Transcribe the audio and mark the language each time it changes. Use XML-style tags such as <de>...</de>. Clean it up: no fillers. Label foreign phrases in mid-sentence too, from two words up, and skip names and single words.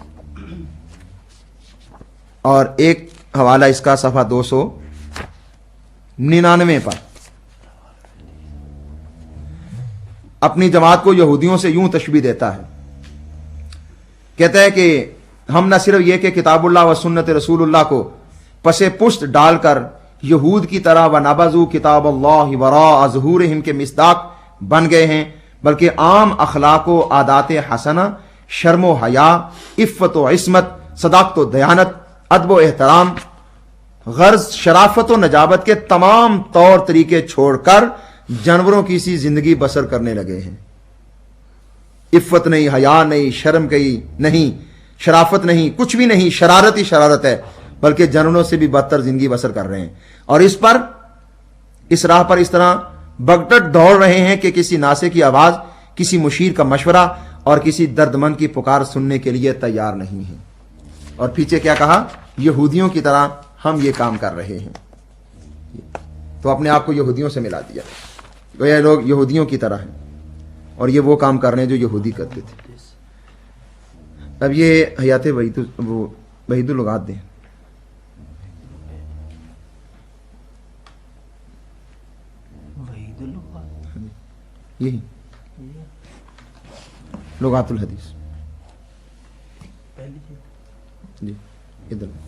<ur>اور ایک حوالہ اس کا صفحہ 299 پر اپنی جماعت کو یہودیوں سے یوں تشبیہ دیتا ہے، کہتا ہے کہ ہم نہ صرف یہ کہ کتاب اللہ و سنت رسول اللہ کو پس پشت ڈال کر یہود کی طرح</ur> <ar>ونبذوا كتاب الله وراء ظهورهم</ar> <ur>کے مصداق بن گئے ہیں، بلکہ عام اخلاق و عادات حسنہ، شرم و حیا، عفت و عصمت، صداقت و دیانت، ادب و احترام، غرض، شرافت و نجابت کے تمام طور طریقے چھوڑ کر جانوروں کی سی زندگی بسر کرنے لگے ہیں. عفت نہیں، حیا نہیں، شرم کہیں نہیں، شرافت نہیں، کچھ بھی نہیں، شرارت ہی شرارت ہے، بلکہ جانوروں سے بھی بدتر زندگی بسر کر رہے ہیں. اور اس راہ پر اس طرح بگٹٹ دوڑ رہے ہیں کہ کسی ناصح کی آواز، کسی مشیر کا مشورہ اور کسی دردمند کی پکار سننے کے لیے تیار نہیں ہے. اور پیچھے کیا کہا? یہودیوں کی طرح ہم یہ کام کر رہے ہیں۔ تو اپنے آپ کو یہودیوں سے ملا دیا. تو یہ لوگ یہودیوں کی طرح ہیں اور یہ وہ کام کر رہے ہیں جو یہودی کرتے تھے. اب یہ حیات وحید اللغات دیں. یہی لغات الحدیث جی ادھر.</ur>